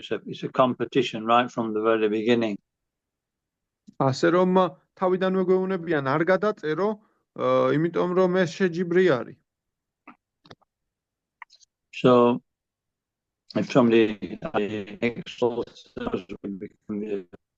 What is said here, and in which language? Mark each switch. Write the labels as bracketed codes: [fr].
[en] It's a competition right from the very beginning. [ka] ასე რომ თავიდანვე გვეუბნებიან არ გადაწერო, იმიტომ რომ ეს შეჯიბრი არის. [en] So if somebody exalts us, we become.